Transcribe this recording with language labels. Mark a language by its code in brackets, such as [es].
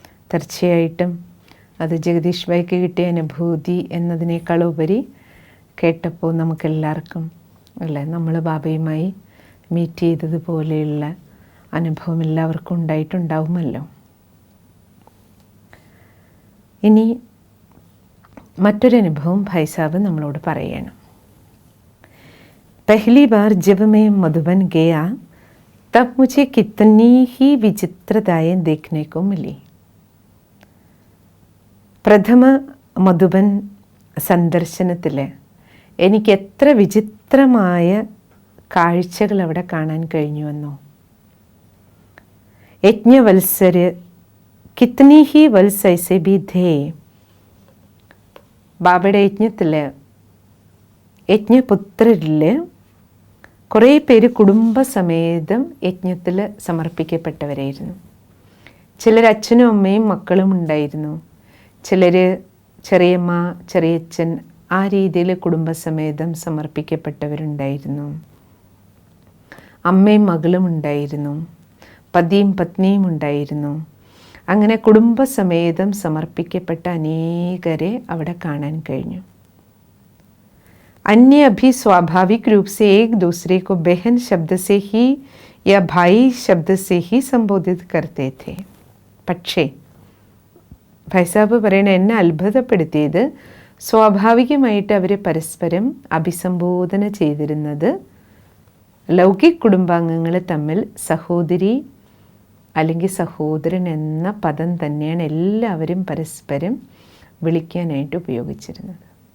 [ml] തീർച്ചയായിട്ടും അത് ജഗദീഷ് ഭായിക്ക് കിട്ടിയ അനുഭൂതി എന്നതിനേക്കാളുപരി കേട്ടപ്പോൾ നമുക്കെല്ലാവർക്കും അല്ലേ നമ്മൾ ബാബയുമായി മീറ്റ് ചെയ്തതുപോലെയുള്ള അനുഭവം എല്ലാവർക്കും ഉണ്ടായിട്ടുണ്ടാവുമല്ലോ. ഇനി മറ്റൊരനുഭവം ഭായ് സാബ് നമ്മളോട് പറയണം. [hi] पहली बार जब मैं मधुबन गया तब मुझे कितनी ही विचित्रताएं देखने को मिली. [ml] പ്രഥമ മധുബൻ സന്ദർശനത്തിൽ എനിക്ക് എത്ര വിചിത്രമായ കാഴ്ചകൾ അവിടെ കാണാൻ കഴിഞ്ഞുവെന്നോ. [hi] യജ്ഞവത്സര് കിത്നി ഹി വത്സ് ഐസെ ബി ധേ. [ml] ബാബയുടെ യജ്ഞത്തിൽ യജ്ഞപുത്രരിൽ കുറേ പേര് കുടുംബസമേതം യജ്ഞത്തിൽ സമർപ്പിക്കപ്പെട്ടവരായിരുന്നു. ചിലർ അച്ഛനും അമ്മയും മക്കളും ഉണ്ടായിരുന്നു, ചിലർ ചെറിയമ്മ ചെറിയച്ഛൻ ആ രീതിയിൽ കുടുംബസമേതം സമർപ്പിക്കപ്പെട്ടവരുണ്ടായിരുന്നു. അമ്മയും മകളും ഉണ്ടായിരുന്നു, പതിയും പത്നിയും ഉണ്ടായിരുന്നു. അങ്ങനെ കുടുംബസമേതം സമർപ്പിക്കപ്പെട്ട അനേകരെ അവിടെ കാണാൻ കഴിഞ്ഞു. [hi] अन्य भी स्वाभाविक रूप से एक दूसरे को बहन शब्द से ही या भाई शब्द से ही संबोधित करते थे. [ml] പക്ഷേ ഭൈസാബ് പറയണ എന്നെ അത്ഭുതപ്പെടുത്തിയത് സ്വാഭാവികമായിട്ട് അവർ പരസ്പരം അഭിസംബോധന ചെയ്തിരുന്നത് ലൗകിക കുടുംബാംഗങ്ങൾ തമ്മിൽ സഹോദരി അല്ലെങ്കിൽ സഹോദരൻ എന്ന പദം തന്നെയാണ് എല്ലാവരും പരസ്പരം വിളിക്കാനായിട്ട് ഉപയോഗിച്ചിരുന്നത്.